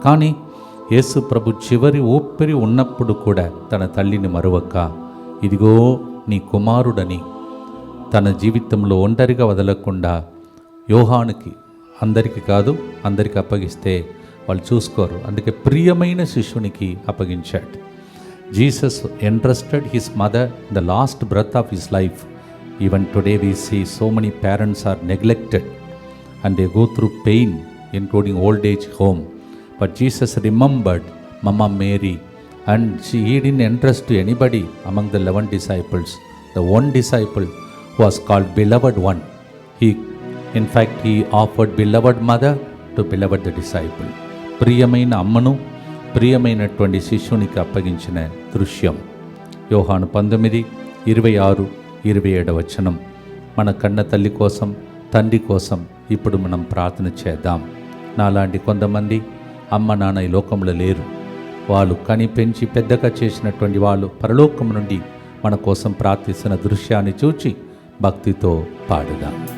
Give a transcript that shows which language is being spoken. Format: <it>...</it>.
<te>కానీ యేసు ప్రభు చివరి ఊపిరి ఉన్నప్పుడు కూడా తన తల్లిని మరువక ఇదిగో నీ కుమారుడని తన జీవితంలో ఒంటరిగా వదలకుండా యోహానుకి అందరికీ కాదు అందరికి అప్పగిస్తే వాళ్ళు చూసుకోరు, అందుకే ప్రియమైన శిష్యునికి అప్పగించాడు.</te> <en>Jesus entrusted his mother the last breath of his life. Even today we see so many parents are neglected and they go through pain, including old age home. But Jesus remembered Mama Mary, and he didn't entrust to anybody among the 11 disciples. The one disciple who was called beloved one, in fact he offered beloved mother to beloved the disciple.</en> <te>ప్రియమైన అమ్మను ప్రియమైనటువంటి శిష్యునికి అప్పగించిన దృశ్యం. యోహాను 19:26-27 మన కన్న తల్లి కోసం, తండ్రి కోసం ఇప్పుడు మనం ప్రార్థన చేద్దాం. నాలాంటి కొంతమంది అమ్మ నాన్న ఈ లోకంలో లేరు. వాళ్ళు కని పెంచి పెద్దగా చేసినటువంటి వాళ్ళు పరలోకం నుండి మన కోసం ప్రార్థిస్తున్న దృశ్యాన్ని చూచి భక్తితో పాడుదాం.</te>